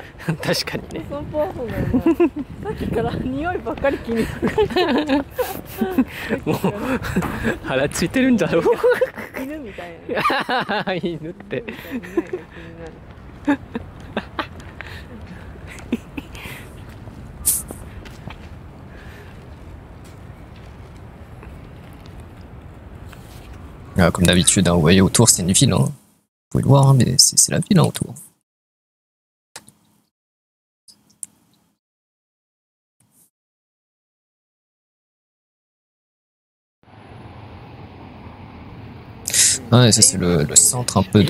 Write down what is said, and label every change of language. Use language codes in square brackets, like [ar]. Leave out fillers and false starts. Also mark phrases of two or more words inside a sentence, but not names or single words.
[ja] 確かにね。そうパワフルだよね。さっきから匂いばっかり気にする。もう腹ついてるんだろう。犬みたいな。犬って。 [fr] Ah, comme d'habitude, hein, vous voyez autour c'est une ville, hein. Vous pouvez le voir, hein, mais c'est la ville hein, autour. Ah, et ça c'est le centre un peu de...